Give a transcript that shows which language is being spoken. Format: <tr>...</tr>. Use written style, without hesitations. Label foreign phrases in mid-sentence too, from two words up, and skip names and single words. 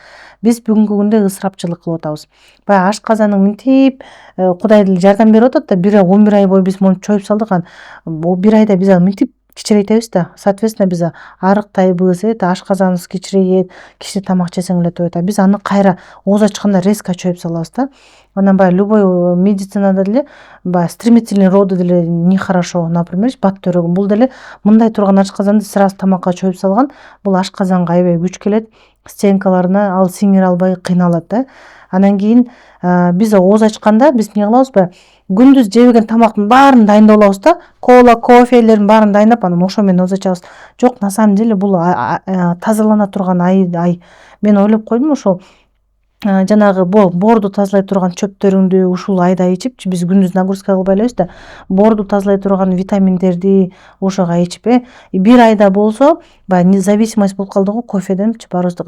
<ky>Биз бүгүнкү күндө ысырапчылык кылып атабыз. Баягы ашказаның мынтип Кудай деле жардам берип атат да, 11 ай бою биз муну чоюп салдык. Бир айда биз аны мынтип кичирейтебиз да. Соответственно, биз арыктайбыз, ашказаныбыз кичирейет, кичине тамак жесең эле тоет. Биз аны кайра оза чыкканда резко чоюп салабыз да. Анан баягы любой медицинада деле баягы</ky> <ru>стремительный роды</ru> <ky>деле нехорошо, например, бат төрөгөн. Бул деле мындай турган ашказанды сразу тамакка чоюп салган, бул ашказанга аябай күч келет, стенкаларына ал сиңире албай кыйналат да. Анан кийин биз оза чыкканда биз эмне кылабыз? Күндүз жебеген тамактын баарын дайындап алабыз да, кола, кофелердин баарын дайындап, анан ошо менен оза чабыз. Жок,</ky> <ru>на самом деле</ru> <ky>бул тазалана турган ай. Мен ойлоп койдум, ошол жанагы боорду тазалай турган чөптөрүңдү ушул айда ичип, биз күндүз нагрузка кылбай элебиз да, боорду тазалай турган витаминдерди ошого ичип, бир айда болсо, баягы зависимость болуп калды го кофеденчи баарыбыздыкы.</ky>